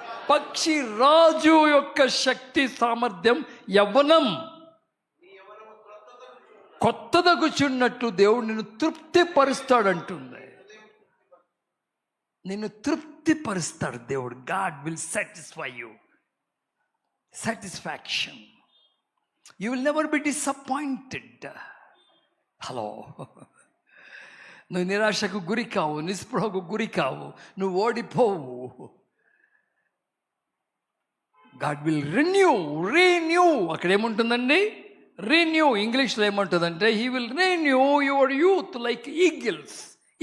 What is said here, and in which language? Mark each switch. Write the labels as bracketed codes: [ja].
[te] పక్షి రాజు యొక్క శక్తి సామర్థ్యం యవ్వనం కొత్తదగుచున్నట్టు దేవుడు నిన్ను తృప్తిపరుస్తాడంటుంది. నిన్ను తృప్తిపరుస్తాడు దేవుడు. [en] God will satisfy you. satisfaction. You will never be disappointed. [te] Hello, నువ్వు నిరాశకు గురి కావు, నిస్పృహకు గురి కావు, నువ్వు ఓడిపోవు. [en] God will renew. [te] అక్కడ ఏముంటుందండి? [en] Renew. [te] ఇంగ్లీష్లో ఏముంటుందంటే [en] He will renew your youth like eagles.